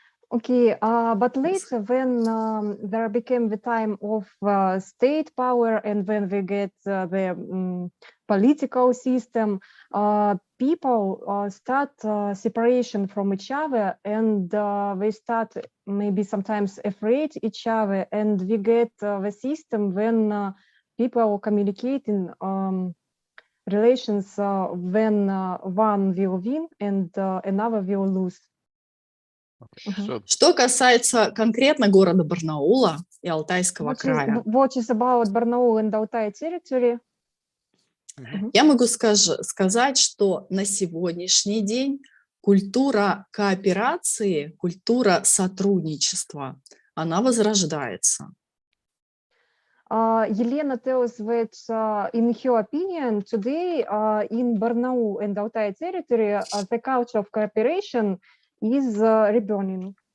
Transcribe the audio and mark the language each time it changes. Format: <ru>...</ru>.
<en>Okay, but later when there became the time of state power and when we get the political system, people start separation from each other and they start maybe sometimes afraid each other, and we get the system when people communicate in relations when one will win and another will lose. Okay.</en> <ru>Что касается конкретно города Барнаула и Алтайского края,</ru> <en>what is about Barnaul and Altai territory?</en> <ru>Я могу сказать, что на сегодняшний день культура кооперации, культура сотрудничества, она возрождается.</ru> <en>Елена tells that in her opinion today in Barnaul and Altai territory the culture of cooperation is reburning.</en>